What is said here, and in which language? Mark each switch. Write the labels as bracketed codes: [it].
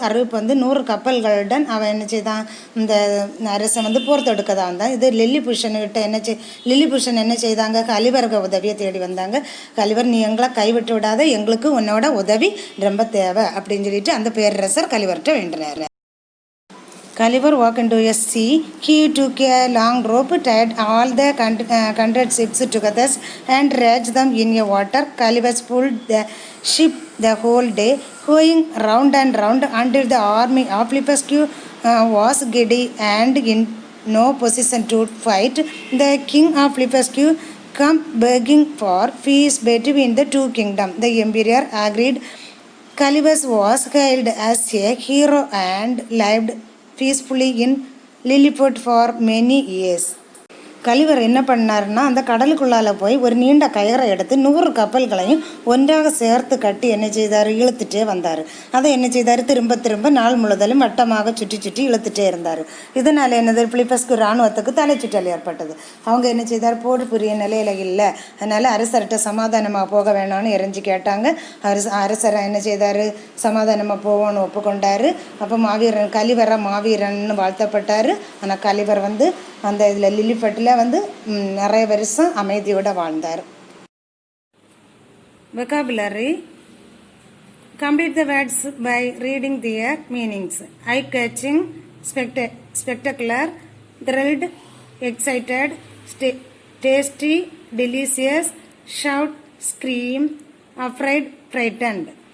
[ta] 100 கப்பல்களுடன் அவன் என்ன செய்தான், இந்த அரசன் போர் தொடுக்க தான் வந்தான். இது லில்லிபுஷன் என்ன செய்தாங்க, கலிவருக்கு உதவியை தேடி வந்தாங்க. கலிவர், நீ எங்களை கைவிட்டு விடாத, எங்களுக்கு உன்னோட உதவி ரொம்ப தேவை அப்படின்னு சொல்லிட்டு அந்த பேரரசர் கலிவர்கிட்ட வேண்டினார். [en] Caliver walked into a sea. He took a long rope, tied all the 100 ships together and dragged them in a water. Caliver pulled the ship the whole day, going round and round until the army of Blefuscu was giddy and in no position to fight. The king of Blefuscu came begging for peace between the two kingdoms. The emperor agreed. Calibas was hailed as a hero and lived peacefully in Lilliput for many years. [ta] Gulliver என்ன பண்ணாருன்னா அந்த கடலுக்குள்ளால போய் ஒரு நீண்ட கயிறை எடுத்து 100 கப்பல்களையும் ஒன்றாக சேர்த்து கட்டி என்ன செய்தார், இழுத்துட்டே வந்தார். அதை என்ன செய்தார், திரும்ப திரும்ப நாள் முழுவதும் வட்டமாக சுற்றி சுற்றி இழுத்துட்டே இருந்தார். இதனால் என்னது, பிலிப்பஸ்க்கு இராணுவத்துக்கு தலைச்சுற்றல் ஏற்பட்டது. அவங்க என்ன செய்தார், போர் புரிய நிலையில் இல்லை, அதனால் அரசர்கிட்ட சமாதானமாக போக வேணாம்னு இறைஞ்சி கேட்டாங்க. அரசரை என்ன செய்தார், சமாதானமாக போவோன்னு ஒப்புக்கொண்டார். அப்போ கலிவர மாவீரன்னு வாழ்த்தப்பட்டார். ஆனால் கலிவர் அந்த இதில் லில்லிபட்டில் நிறைய வருஷம் அமைதியோட வாழ்ந்தார். [en] Vocabulary. Complete the words by reading their meanings. Eye-catching, spectacular, thrilled, excited, tasty, delicious, shout, scream, afraid, frightened.